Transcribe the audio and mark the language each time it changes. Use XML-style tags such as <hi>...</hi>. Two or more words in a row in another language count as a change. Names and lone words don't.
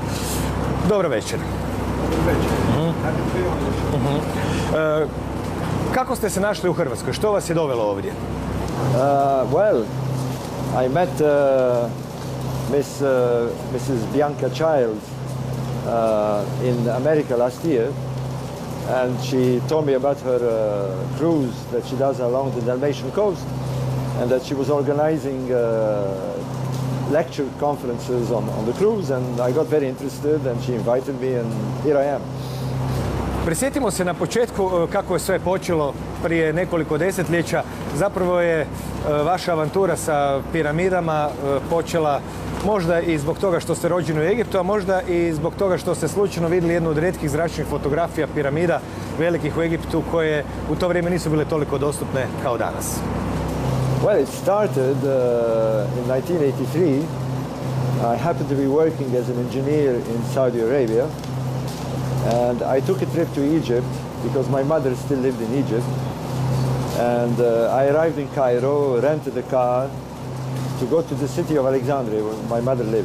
<hr>Dobro večer. Kako ste se našli u Hrvatskoj? Što vas je dovelo ovdje?</hr> <en>Well, I met Mrs. Bianca Child in America last year, and she told me about her cruise that she does along the Dalmatian coast, and that she was organizing lecture conferences on the cruise, and I got very interested, and she invited me, and here I am.</en> <hr>Prisjetimo se na početku kako je sve počelo prije nekoliko desetljeća. Zapravo je vaša avantura sa piramidama počela možda i zbog toga što ste rođeni u Egiptu, a možda i zbog toga što ste slučajno vidjeli jednu od rijetkih zračnih fotografija piramida velikih u Egiptu koje u to vrijeme nisu bile toliko dostupne kao danas.</hr> <en>Well, it started in 1983. I happened to be working as an engineer in Saudi Arabia, and I took a trip to Egypt because my mother still lived in Egypt. And I arrived in Cairo, rented a car to go to the city of Alexandria, where my mother lives.</en>